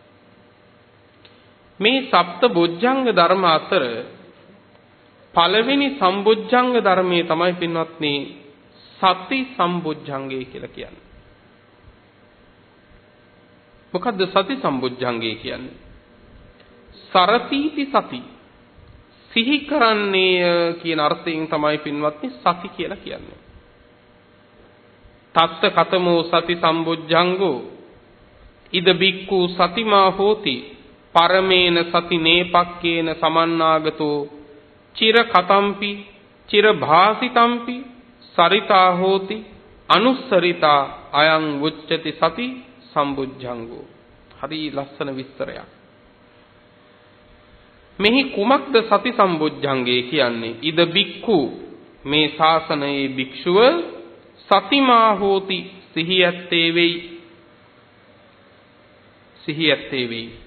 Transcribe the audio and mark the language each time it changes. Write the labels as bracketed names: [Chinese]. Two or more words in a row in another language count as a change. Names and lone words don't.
[Sinhala] මේ සප්ත බොජ්ජංග ධර්ම අතර පළවෙනි සම්බොජ්ජංග ධර්මයේ තමයි පින්වත්නි සති සම්බොජ්ජංගය කියලා කියන්නේ. මොකද්ද සති සම්බොජ්ජංගය කියන්නේ? [Pali] සරතිති සති [Sinhala] සිහි කරන්නේ කියන අර්ථයෙන් තමයි පින්වත්නි සති කියලා කියන්නේ. [Pali] තත්ත කතමෝ සති සම්බොජ්ජංගෝ ඉද බික්ඛු සතිමා හෝති පරමේන සති නේපක්කේන සමන්නාගතෝ චිර කතම්පි චිර භාසිතම්පි සරිතා හෝති අනුස්සරිතා අයං උච්චති සති සම්බොජ්ජංගෝ. [Sinhala] හරි ලස්සන විස්තරයක්. මෙහි කුමක්ද සති සම්බොජ්ජංගය කියන්නේ? [Pali] ඉද බික්ඛු [Sinhala] මේ ශාසනයේ භික්ෂුව [Pali] සතිමා හෝති [Sinhala] සිහියත්තේ වෙයි. සිහියත්තේ වෙයි.